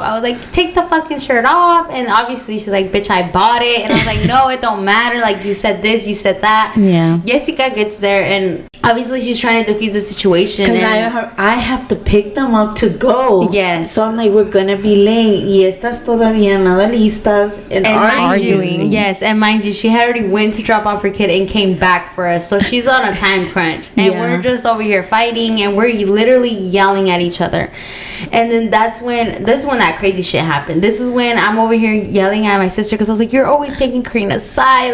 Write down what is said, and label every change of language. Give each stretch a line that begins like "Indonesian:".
English: I was like, take the fucking shirt off. And obviously she's like, bitch, I bought it. And I was like, no, it don't matter. Like you said this, you said that. Yeah. Jessica gets there and obviously she's trying to defuse the situation. Because I have to pick them up to go. Yes. So I'm like, we're gonna be late.
Spanish: Y estas todavía nada listas
English: and arguing. Yes, and mind you, she had already went to drop off her kid and came back for us. So she's on a time crunch. And we're just over here fighting and we're literally yelling at each other. And then this is when that crazy shit happened. This is when I'm over here yelling at my sister because I was like, you're always taking Karina's side.